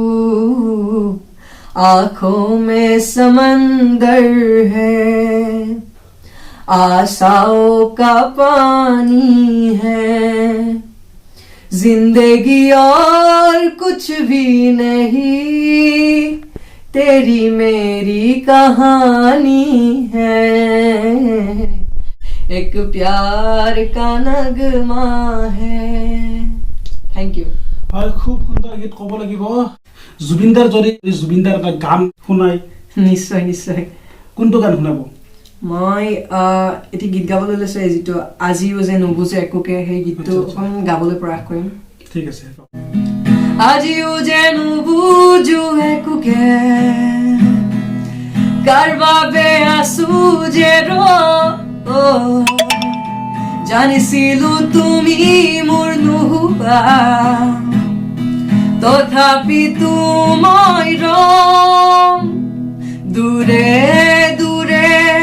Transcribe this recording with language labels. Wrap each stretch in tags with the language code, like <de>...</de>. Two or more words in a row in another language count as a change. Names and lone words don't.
<hi>आँखों में समंदर है आशाओं का पानी है जिंदगी और कुछ भी नहीं तेरी मेरी कहानी है एक प्यार का नगमा है</hi> <en>thank you</en> <as>হয় খুব সুন্দৰ গীত ক'ব লাগিব জুবিনদাৰ যদি জুবিনদাৰ এটা গান শুনাই নিশ্চয় নিশ্চয় কোনটো গান শুনাব মই এটি গীত গাবলৈ লৈছো যিটো আজিও যে নুবুজে একোকে সেই গীতটো অকণ গাবলৈ প্ৰয়াস কৰিম ঠিক আছে আজিও যে নুবুজো একোকে কাৰ বাবে আছো যে জানিছিলো তুমি মোৰ নোহোৱা তথাপিতো মই ৰম দূৰে দূৰে</as>